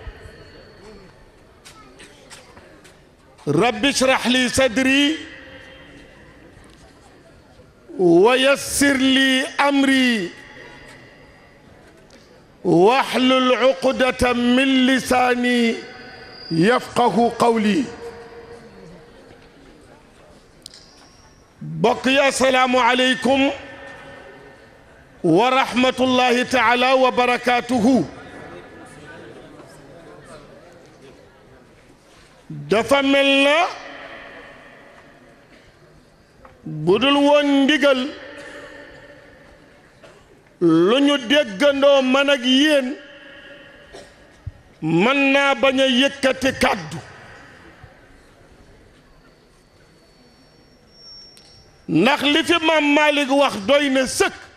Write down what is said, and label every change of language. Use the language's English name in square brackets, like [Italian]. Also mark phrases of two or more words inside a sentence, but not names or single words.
[Arabic] رب اشرح لي صدري ويسر لي أمري واحلل عقدة من لساني يفقه قولي. بقي السلام عليكم ورحمة الله تعالى وبركاته. [Wolof] dafa mel na budul woon ndigal lu ñu déggandoo man ak yéen mën naa bañ a yëkkati kàddu ndax li fi maam Malick wax doy na sëkk.